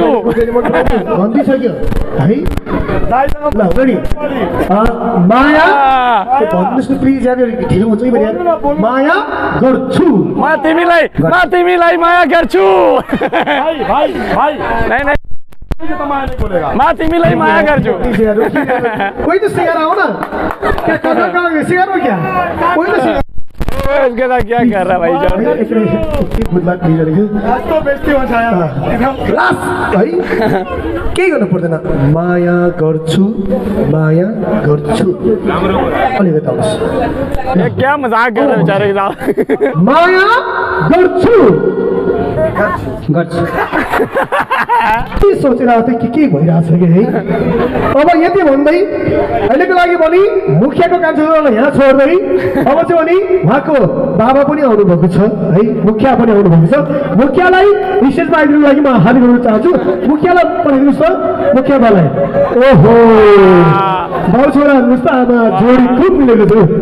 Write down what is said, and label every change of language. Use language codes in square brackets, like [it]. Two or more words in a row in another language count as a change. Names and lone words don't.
[ne] भनिदिइसक्यो है ल रेडी माया भन्नुहोस् न प्लिज यार ढिलो हुन्छ कि यार माया गर्छु म तिमीलाई माया गर्छु नहीं म तिमीलाई माया गर्छु कोही त सिगार आऊ न क्या कहाँ सिगार हो क्या कोही त सिगार [hi] इसके साथ क्या कर रहा भाई जान [ne] केही गर्नु पर्दैन माया गर्छु अलिकति आउनुहोस् [hi] ये क्या मजाक कर रहे हो बेचारे के साथ [ne] माया गर्छु के सोचेर आएको के भइरहेछ कि है अब यति भन्दै अहिलेको लागि भने मुखियाको कान्छोलाई यहाँ छोड्दै अब चाहिँ भने उहाँको बाबा पनि आउनुभएको छ है मुखिया पनि आउनुभएको छ मुखियालाई विशेषमा आइदिनुको लागि म हात जोड्न चाहन्छु मुखियालाई पठाइदिनुहोस् त मुखिया बालाई ओहो बाउ छोरा हेर्नुहोस् त आमा जोडी खुब मिलेको